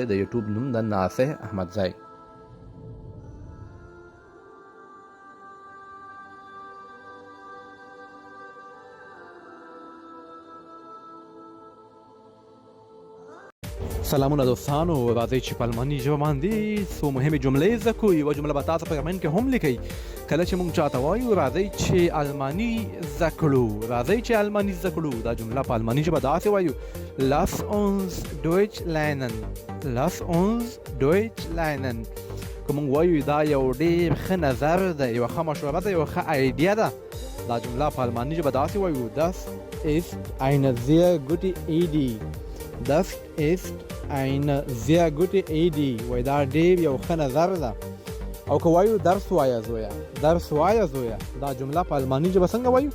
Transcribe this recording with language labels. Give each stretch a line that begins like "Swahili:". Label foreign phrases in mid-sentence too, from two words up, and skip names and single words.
Pashto: د یوټیوب نوم د ناصح احمدزی. سلامونه دوستانو، راځئ چې په الماني ژبه باندې څو مهمې جملې زده کړو. یوه جمله به تاسو په کمنټ کې هم لیکئ. کله چې موږ چاته وایو راځئ چې الماني زده کړو، راځئ چې الماني زده کړو، دا جمله په الماني ژبه داسې وایو
German: lass uns Deutsch lernen، lass uns Deutsch lernen.
Pashto: که موږ وایو دا یو ډېر ښه نظر ده، یوه ښه مشوره ده، یوه ښه آیډیا ده، دا جمله په الماني ژبه داسې وایو
German: das ist eine sehr gute Idee، das ist eine sehr gute Idee،
Pashto: وای دا ډېر یو ښه نظر ده. او که وایو درس وایه زویه، درس وایه زویه، دا جمله په الماني ژبه څنګه وایو؟